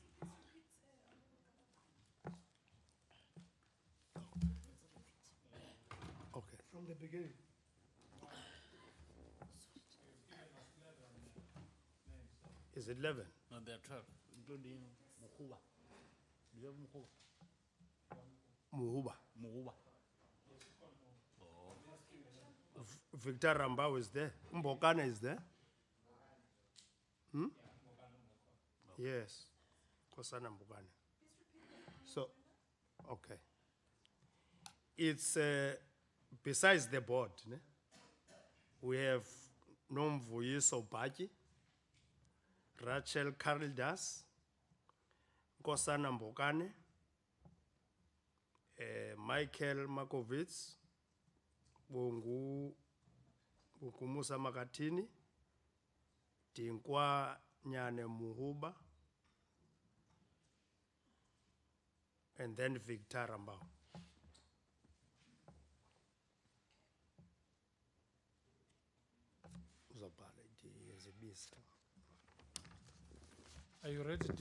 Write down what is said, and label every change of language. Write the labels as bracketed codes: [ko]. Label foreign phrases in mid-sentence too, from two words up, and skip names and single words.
[en] Okay. From the beginning. Is it 11? No, there are 12, including Mukuba. Do you have Mukuba? Muhuba. Mukuba. Victor Rambao is there. Mbokana is there. Yes. Kosana Mbokana. So, okay. It's besides the board, ne? We have Nomvuyiso Bhaji, Rachel Kalidas, Kosana Mbokane, Michael Makovitz, Bungumusa Makatini, Tinkwa Nyane Muhuba, and then Victor Rambao. Are you ready, DA?